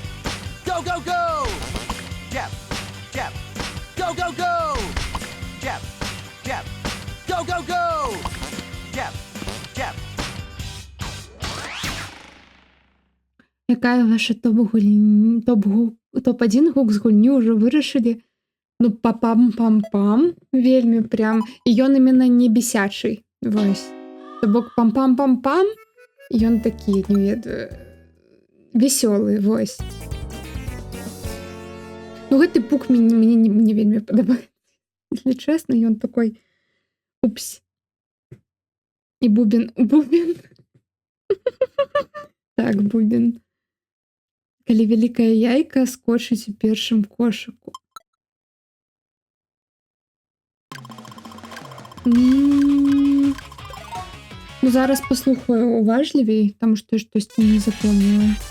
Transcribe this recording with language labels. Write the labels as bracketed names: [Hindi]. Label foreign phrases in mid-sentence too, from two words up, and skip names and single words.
[English] Go, go, go. Jab, jab. Go, go, go. Jab, jab. Go, go, go. Jab, jab. [Belarusian] Яка ваша топ-1 гук з гульні ўжо вырашылі? Ну, пам-пам-пам-пам. Вельмі прям. І ён іменно не бесячий. Вось. То бок пам-пам-пам-пам. Ён такі, не ведаю, весёлы, вось. Ну, гэты пук мне вельмі падабаецца. [Russian] Если честно, [Belarusian] ён такой... Упс. І бубен. Так, бубен. Калі вялікая яйка скочыць у першым кошыку. Ну, зараз паслухаю уважлівей, таму што я штосьці не запомніла.